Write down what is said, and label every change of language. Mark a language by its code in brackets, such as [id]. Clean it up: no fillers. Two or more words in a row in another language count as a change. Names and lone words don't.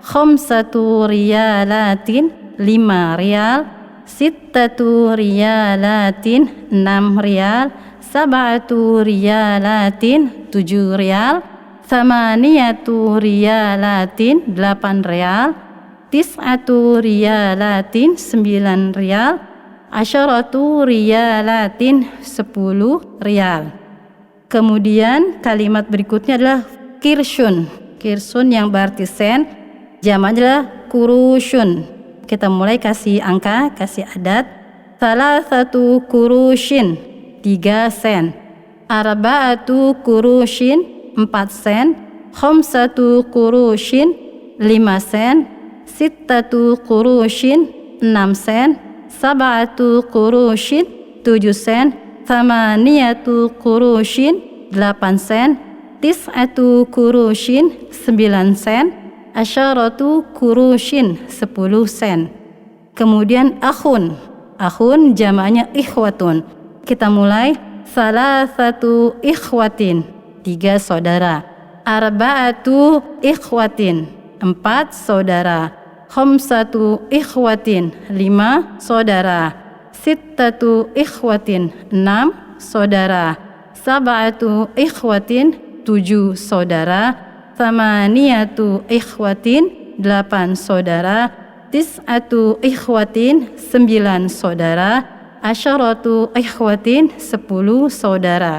[ar] خمسة ريالات 5 ريال، ستة ريالات 6 ريال، سبعة ريالات 7 ريال، ثمانية ريالات 8 ريال، تسعة ريالات 9 ريال، عشرة ريالات 10 ريال. [id] Kemudian kalimat berikutnya adalah kirsyun. Kirsyun yang berarti sen, jamaknya adalah kurusyun. Kita mulai kasih angka, kasih adat. [ar] ثلاثة قروش 3 سن، أربعة قروش 4 سن، خمسة قروش 5 سن، ستة قروش 6 سن، سبعة قروش 7 سن، ثمانية قروش 8 سن، تسعة قروش 9 سن، عشرة قروش 10 سن. [id] Kemudian akhun. Akhun jamaknya ikhwatun. Kita mulai. [ar] ثلاثة إخوة 3 ساودارا، أربعة إخوة 4 ساودارا, خمسة إخوة 5 ساودارا، ستة إخوة 6 ساودارا، سبعة إخوة 7 ساودارا، ثمانية إخوة 8 ساودارا، تسعة إخوة 9 ساودارا، عشرة إخوة 10 ساودارا.